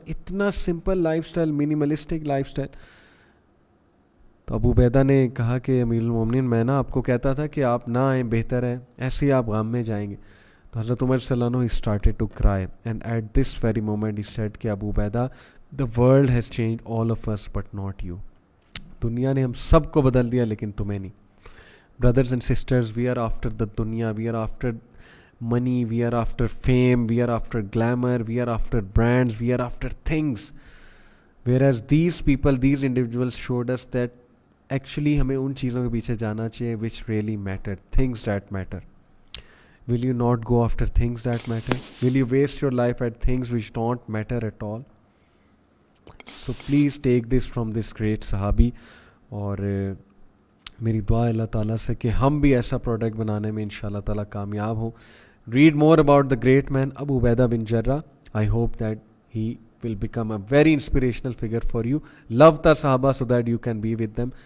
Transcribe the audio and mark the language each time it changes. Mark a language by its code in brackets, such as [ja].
[ur] اتنا simple life style, منیملسٹک life style. تو ابو عبیدہ نے کہا کہ امیر المومنین, میں نا آپ کو کہتا تھا کہ آپ نہ آئیں, بہتر ہے, ایسے ہی آپ غم میں جائیں گے. [en] تو حضرت عمر صلی اللہ عنہ he started to cry, and at this very moment he said کہ Abu Ubaidah, the world has changed all of us but not you. [ur] دنیا نے ہم سب کو بدل دیا لیکن تمہیں نہیں. [en] Brothers and sisters, we are after the dunya, we are after money, we are after fame, we are after glamour, we are after brands, we are after things. Whereas these people, these individuals showed us that actually [ur] ہمیں ان چیزوں کے پیچھے جانا چاہیے [en] which really matter, things that matter. Will you not go after things that matter? Will you waste your life at things which don't matter at all? So please take this from this great sahabi. [ur] اور میری دعا اللہ تعالیٰ سے کہ ہم بھی ایسا پروڈکٹ بنانے میں انشاءاللہ تعالیٰ کامیاب ہوں [en] read more about the great man Abu Ubaidah bin Jarrah. I hope that he will become a very inspirational figure for you. Love the Sahaba so that you can be with them.